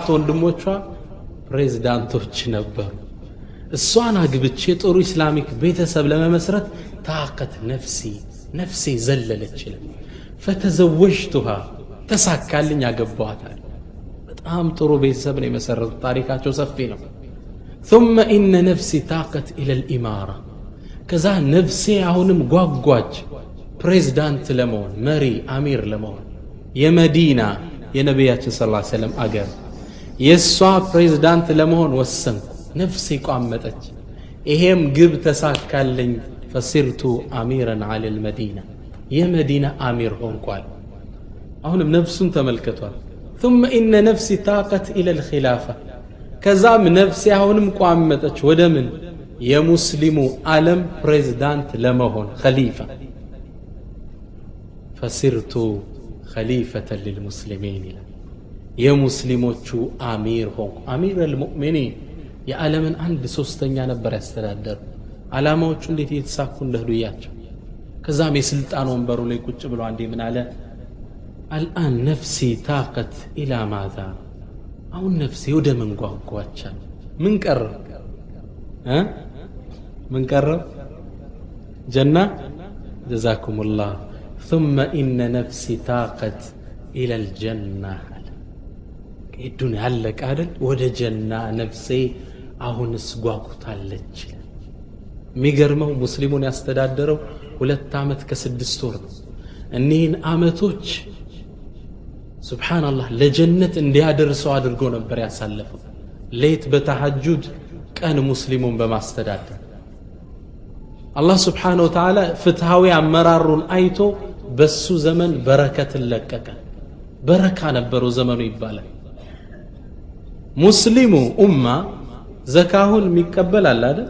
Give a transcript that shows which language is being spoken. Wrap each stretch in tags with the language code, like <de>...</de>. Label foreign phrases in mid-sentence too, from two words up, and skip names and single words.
<am>ወንድሞቿ ፕሬዝዳንቶች ነበሩ። እሷን አግብቼ ጥሩ ኢስላሚክ ቤተሰብ ለመመስረት ታቀት ነፍሴ ዘለለች ይላል። ፈተዘወጅቱሃ ተሳካልኝ፣ አገባዋታል። በጣም ጥሩ ቤተሰብ ነው የመሰረቱት። ታሪካቸው ሰፊ ነው።</am> <ar>ثم إن نفسي طاقت إلى الإمارة</ar> <am>ከዛ ነፍሴ አሁንም ጓጓች ፕሬዝዳንት ለመሆን፣ መሪ አሚር ለመሆን። የመዲና የነቢያችን</am> <ar>صلى الله عليه وسلم</ar> <am>አገር የሷ ፕሬዝዳንት ለመሆን ወሰንኩ። ነፍሴ ቋመጠች። ይሄም ግብ ተሳካልኝ።</am> <ar>فصرت أميرا على المدينة</ar> <am>የመዲና አሚር ሆንኳል። አሁንም ነፍሱን ተመልከቷል።</am> <ar>ثم إن نفسي طاقت إلى الخلافة</ar> <am>ከዛም ነፍሴ አሁንም ቋመጠች ወደ ምን? የሙስሊሙ ዓለም ፕሬዝዳንት ለመሆን ኸሊፋ።</am> <ar>فصرت خليفة للمسلمين</ar> <am>ይላል። የሙስሊሞቹ አሚር ሆንኩ።</am> <ar>أمير المؤمنين</ar> <am>የዓለምን 1/3 ነበር ያስተዳደሩ። ዓላማዎቹ እንዴት እየተሳኩ እንደሄዱ እያቸው። ከዛም የስልጣን ወንበሩ ላይ ቁጭ ብሎ አንዴ ምን አለ?</am> <ar>الآن نفسي تاقت إلى ماذا</ar> <am>አሁን ነፍሴ ወደ ምን ጓጓቻል? ምን ቀረ? ምን ቀረ? ጀና። ጀዛኩሙላህ።</am> <ar>ثم إن نفسي طاقت إلى الجنة الدنيا علق</ar> <am>አይደል? ወደ ጀና ነፍሴ አሁንስ ጓጉታለች። የሚገርመው ሙስሊሙን ያስተዳደረው 2 ዓመት ከ6 ወር ነው። እኒህን ዓመቶች ሱብሓነላህ ለጀነት እንዲያደርሰው አድርጎ ነበር ያሳለፈው። ሌት በተሐጁድ ቀን ሙስሊሙን በማስተዳደር አላህ</am> <ar>سبحانه وتعالى</ar> <am>ፍትሃዊ አመራሩን አይቶ በሱ ዘመን በረከትን ለቀቀ። በረካ ነበረው ዘመኑ ይባላል። ሙስሊሙ ኡማ ዘካሁን የሚቀበል አለ አይደል?</am>